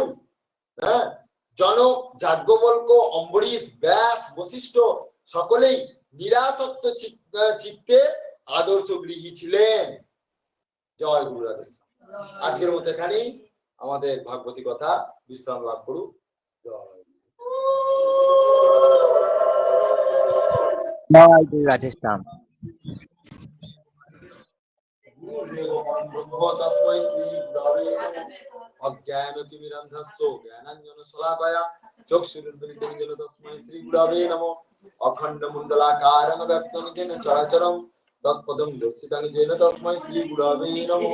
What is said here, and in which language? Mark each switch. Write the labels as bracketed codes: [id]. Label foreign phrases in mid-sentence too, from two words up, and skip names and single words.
[bn] হ্যাঁ, জনক, যাজ্ঞবল্ক্য, অম্বরীশ, ব্যাস, বশিষ্ঠ সকলেই নিরাসক্ত চিত্তে আদর্শ গৃহী ছিলেন। জয় গুরু রাধেশ্যাম। আজকের মতো এখানেই আমাদের ভাগবতী কথা বিশ্রাম লাভ করুক। জয় গুরু রাধেশ্যাম। [sa] তস্मै শ্রী গুরবে অজ্ঞানতিমিরান্ধস্য জ্ঞানাঞ্জনশলাকয়া চক্ষুरुन्मिलितं येन तस्मै श्री गुरवे नमः। अखण्डमण्डलाकारं व्याप्तं येन चराचरं तत्पदं दर्शितं येन तस्मै श्री गुरवे नमः।